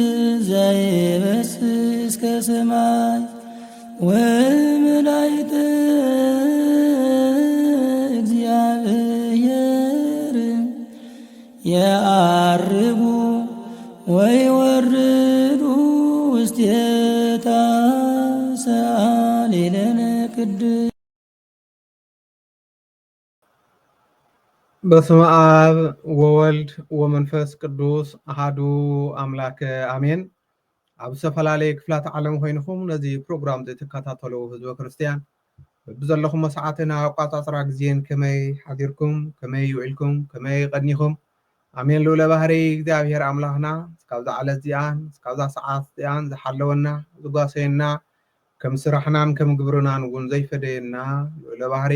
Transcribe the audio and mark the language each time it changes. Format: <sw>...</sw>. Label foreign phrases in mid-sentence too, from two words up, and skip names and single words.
<gez>ዘይበስስ ከሰማይ ወመላእክተ እግዚአብሔር የዐርጉ ወይወርዱ ውስቴታ ሰአሊ ለነ ቅድስት። በስመ አብ ወወልድ ወመንፈስ ቅዱስ አሐዱ አምላክ አሜን።</gez> <ti>ኣብ ዝተፈላለየ ክፍላት ዓለም ኮይንኩም ነዚ ፕሮግራም ዘይተከታተሉ ህዝበ ክርስቲያን ብዘለኹም ሰዓትን ኣቆፃፅራ ግዜን ከመይ ሓዲርኩም ከመይ ውዒልኩም ከመይ ቀኒኹም ኣሜን። ልኡለ ባህሪ እግዚኣብሔር ኣምላኽና እስካብዛ ዓለት እዚኣን እስካብዛ ሰዓት እዚኣን ዝሓለወና ዝጓሰየና ከም ስራሕናን ከም ግብርናን እውን ዘይፈደየና ልኡለ ባህሪ</ti>